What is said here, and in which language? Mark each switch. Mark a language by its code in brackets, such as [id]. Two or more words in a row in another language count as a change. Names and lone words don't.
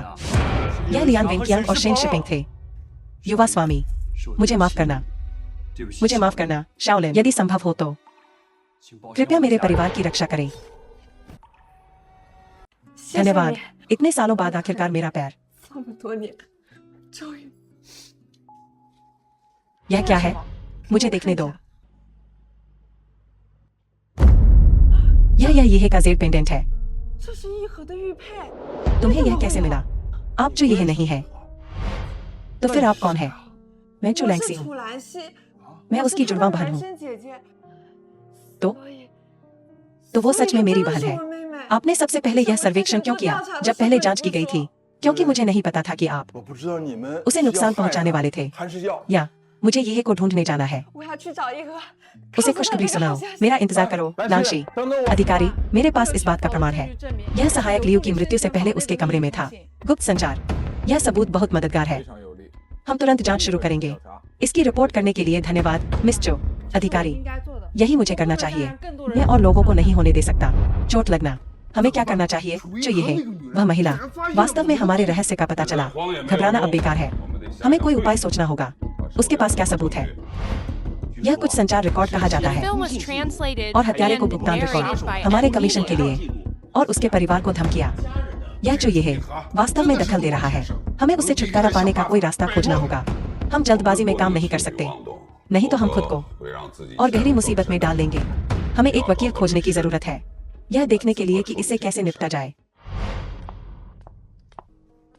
[hi] यह लियान वेंकियांग और शेन शिपिंग थे। युवा स्वामी, मुझे माफ करना। मुझे माफ करना शाओलिन। यदि संभव हो तो कृपया मेरे परिवार की रक्षा करें। धन्यवाद। इतने सालों बाद आखिरकार मेरा पैर। [zh] 这么多年，终于 [hi] यह क्या है? मुझे देखने दो। यह ये का जेड पेंडेंट है। [zh] 这是一盒的玉佩。 [hi] तुम्हें यह कैसे मिला? आप जो यह नहीं है, तो फिर आप कौन है? मैं [zh] 我 [hi] चुलैंगसी [zh] 是 [hi] हूँ। [zh] 楚兰溪， [hi] मैं [zh] 我 [hi] उसकी [zh] 是她 [hi] जुड़वा [zh] 的 [hi] बहन [zh] 孪 [hi] हूँ। [zh] 生姐姐。 [hi] तो [zh] 所以 [hi] तो वो सच में मेरी [zh] 真的 [hi] बहन [zh] 是 [hi] है। [zh] 我妹妹。 [hi] आपने सबसे पहले यह सर्वेक्षण क्यों किया जब पहले जांच की गई थी? क्योंकि मुझे नहीं पता था कि आप [zh] 我不知道你们 [hi] उसे नुकसान पहुंचाने वाले थे। [zh] 还是要 [hi] या मुझे ये को ढूंढने जाना है। [zh] 我要去找一盒。 [hi] उसे खुशखबरी सुनाओ। मेरा इंतजार करो नांशी। अधिकारी, मेरे पास इस बात का प्रमाण है। यह सहायक लियू की मृत्यु से पहले उसके कमरे में था। गुप्त संचार। यह सबूत बहुत मददगार है। [zh] 非常有利。 [hi] हम तुरंत जांच शुरू करेंगे। इसकी रिपोर्ट करने के लिए धन्यवाद मिस चो। अधिकारी, यही मुझे करना चाहिए। मैं और लोगों को नहीं होने दे सकता। चोट लगना। हमें क्या करना चाहिए? जो ये है, वह महिला। वास्तव में हमारे रहस्य का पता चला। घबराना अब बेकार है। हमें कोई उपाय सोचना होगा। उसके पास क्या सबूत है? यह कुछ संचार रिकॉर्ड कहा जाता [en] The [hi] है [en] film was translated [hi] और हत्यारे को [en] and [hi] भुगतान [en] narrated [hi] रिकॉर्ड [en] by [hi] हमारे [en] M. [hi] कमीशन के [en] Media. [hi] लिए और उसके परिवार को धमकिया। यह जो ये है वास्तव में दखल दे रहा है। हमें उससे छुटकारा पाने का कोई रास्ता खोजना होगा। हम जल्दबाजी में काम नहीं कर सकते, नहीं तो हम खुद को और गहरी मुसीबत में डाल लेंगे। हमें एक वकील खोजने की जरूरत है, यह देखने के लिए कि इससे कैसे निपटा जाए।